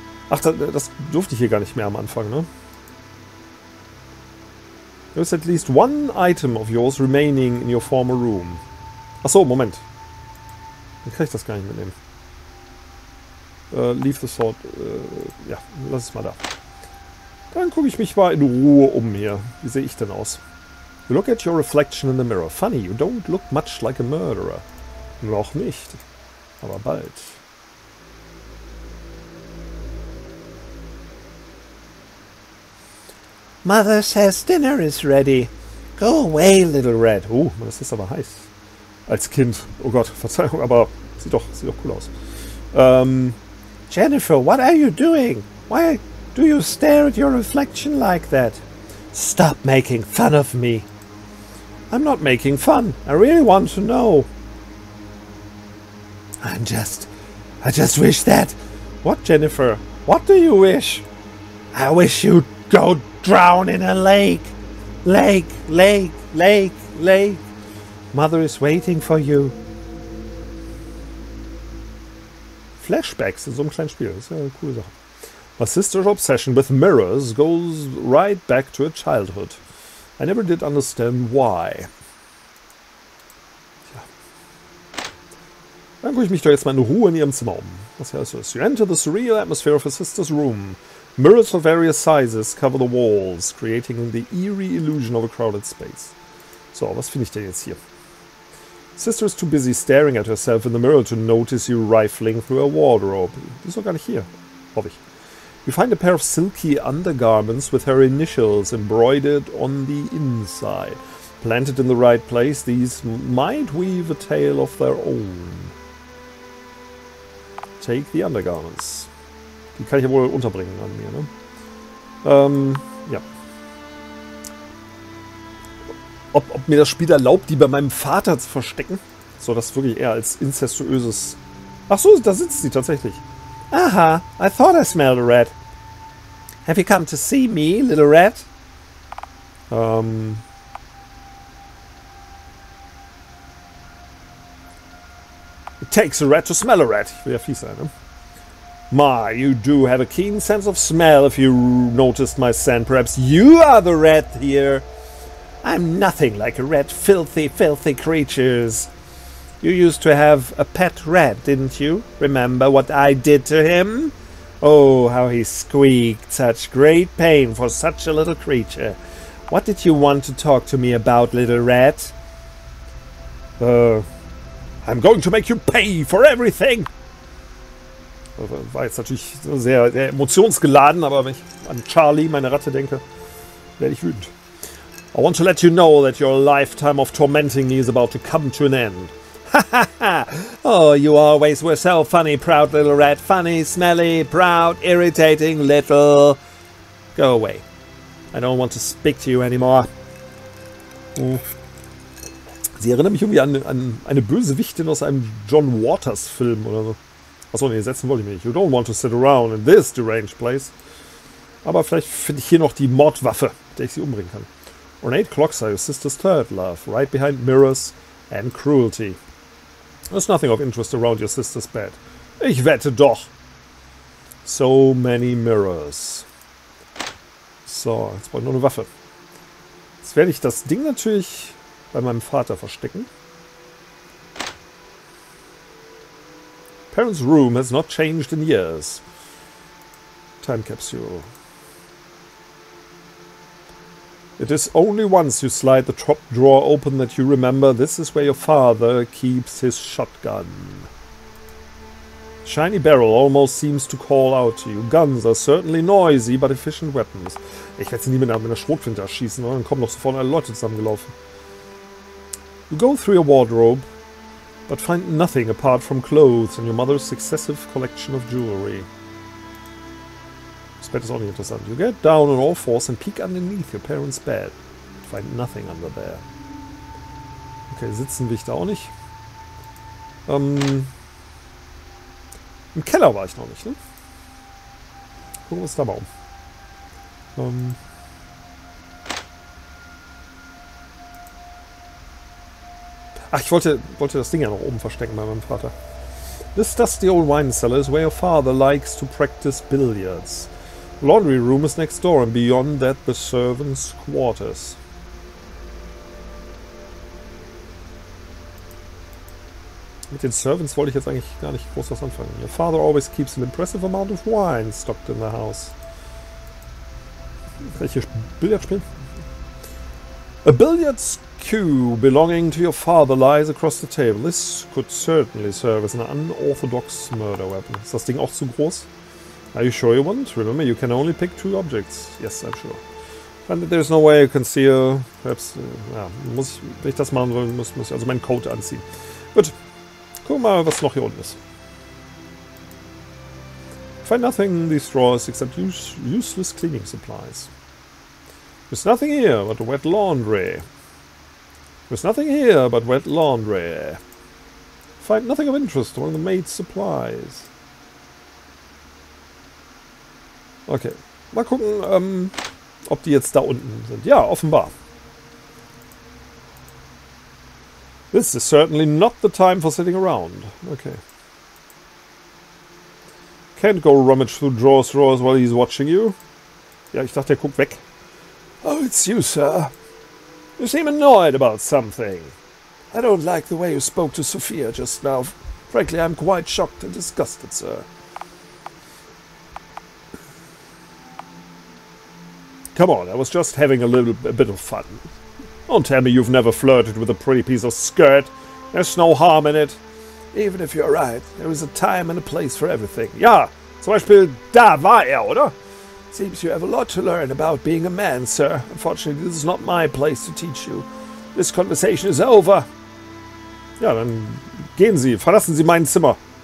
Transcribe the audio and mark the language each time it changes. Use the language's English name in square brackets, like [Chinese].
[German] Ach, das durfte ich hier gar nicht mehr am Anfang, ne? [English] There is at least one item of yours remaining in your former room. [German] Achso, Moment. Dann kann ich das gar nicht mitnehmen. [English] Leave the sword. [German] Ja, lass es mal da. Dann gucke ich mich mal in Ruhe um hier. Wie sehe ich denn aus? [English] You look at your reflection in the mirror. Funny, you don't look much like a murderer. [German] Noch nicht. Aber bald. [English] Mother says dinner is ready. Go away, little rat. [German] Das ist aber heiß. Als Kind. Oh Gott, Verzeihung, aber sieht doch cool aus. [English] Jennifer, what are you doing? Why do you stare at your reflection like that? Stop making fun of me. I'm not making fun. I really want to know. I just wish that... What, Jennifer? What do you wish? I wish you'd go drown in a lake. Lake, lake, lake, lake. Mother is waiting for you. [German] Flashbacks in so einem kleinen Spiel. Das ist ja eine coole Sache. [English] My sister's obsession with mirrors goes right back to her childhood. I never did understand why. [German] Tja. Dann gucke ich mich doch jetzt mal in Ruhe in ihrem Zimmer um. Was hier alles so ist. [English] You enter the surreal atmosphere of her sister's room. Mirrors of various sizes cover the walls, creating the eerie illusion of a crowded space. [German] So, was finde ich denn jetzt hier? [English] Sister is too busy staring at herself in the mirror to notice you rifling through her wardrobe. [German] Die ist doch gar nicht hier. Hoffe ich. [English] You find a pair of silky undergarments with her initials embroidered on the inside. Planted in the right place, these might weave a tale of their own. Take the undergarments. [German] Die kann ich ja wohl unterbringen an mir, ne? Ja. Ob mir das Spiel erlaubt, die bei meinem Vater zu verstecken? So, das wirklich eher als incestuöses... Ach so, da sitzt sie tatsächlich. [English] Aha, I thought I smelled a rat. Have you come to see me, little rat? It takes a rat to smell a rat. [German] Ich will ja fies sein, ne? [English] My, you do have a keen sense of smell if you noticed my scent. Perhaps you are the rat here. I'm nothing like a rat, filthy, filthy creatures. You used to have a pet rat, didn't you? Remember what I did to him? Oh, how he squeaked. Such great pain for such a little creature. What did you want to talk to me about, little rat? I'm going to make you pay for everything. [German] War jetzt natürlich sehr, sehr emotionsgeladen, aber wenn ich an Charlie, meine Ratte, denke, werde ich wütend. [English] I want to let you know that your lifetime of tormenting me is about to come to an end. Ha ha ha! Oh, you always were so funny, proud little rat. Funny, smelly, proud, irritating, little... Go away. I don't want to speak to you anymore. [German] Sie erinnert mich irgendwie an eine Bösewichtin aus einem John Waters Film oder so. Achso, nee, setzen wollte ich mich nicht. [English] You don't want to sit around in this deranged place. [German] Aber vielleicht finde ich hier noch die Mordwaffe, mit der ich sie umbringen kann. [English] Ornate clocks are your sister's third love, right behind mirrors and cruelty. There's nothing of interest around your sister's bed. [German] Ich wette doch. [English] So many mirrors. [German] So, jetzt brauche ich noch eine Waffe. Jetzt werde ich das Ding natürlich bei meinem Vater verstecken. [English] Parents' room has not changed in years. Time capsule. It is only once you slide the top drawer open that you remember this is where your father keeps his shotgun. Shiny barrel almost seems to call out to you. Guns are certainly noisy, but efficient weapons. [German] Ich werde sie nie mit einer Schrotflinte erschießen, oder? Dann kommen noch sofort alle Leute zusammengelaufen. [English] You go through your wardrobe, but find nothing apart from clothes and your mother's successive collection of jewelry. [German] Das Bett ist auch nicht interessant. [English] You get down on all fours and peek underneath your parents' bed. Find nothing under there. [German] Okay, sitzen will ich da auch nicht. Im Keller war ich noch nicht, ne? Gucken wir uns da mal um. Ach, ich wollte das Ding ja noch oben verstecken bei meinem Vater. [English] This dusty old wine cellar is where your father likes to practice billiards. The laundry room is next door and beyond that the servants' quarters. [German] Mit den Servants wollte ich jetzt eigentlich gar nicht groß was anfangen. [English] Your father always keeps an impressive amount of wine stocked in the house. [German] Kann ich hier Billard spielen? [English] A billiard cue belonging to your father lies across the table. This could certainly serve as an unorthodox murder weapon. [German] Ist das Ding auch zu groß? [English] Are you sure you want? Remember, you can only pick 2 objects. Yes, I'm sure. And there's no way you can conceal. Perhaps, [German] ja, wenn ich das machen will, muss ich also meinen Coat anziehen. Gut. Gucken wir mal, was noch hier unten ist. [English] Find nothing in these drawers except useless cleaning supplies. There's nothing here but wet laundry. There's nothing here but wet laundry. Find nothing of interest among the maid's supplies. Okay. [German] Mal gucken, ob die jetzt da unten sind. Ja, offenbar. [English] This is certainly not the time for sitting around. Okay. Can't go rummage through drawers while he's watching you. [German] Ja, ich dachte, er guckt weg. [English] Oh, it's you, sir. You seem annoyed about something. I don't like the way you spoke to Sophia just now. Frankly, I'm quite shocked and disgusted, sir. Come on, I was just having a bit of fun. Don't tell me you've never flirted with a pretty piece of skirt. There's no harm in it. Even if you're right, there is a time and a place for everything. Ja, zum Beispiel, da war er, oder? Seems you have a lot to learn about being a man, sir. Unfortunately, this is not my place to teach you. This conversation is over. [German] Ja, dann gehen Sie, verlassen Sie mein Zimmer.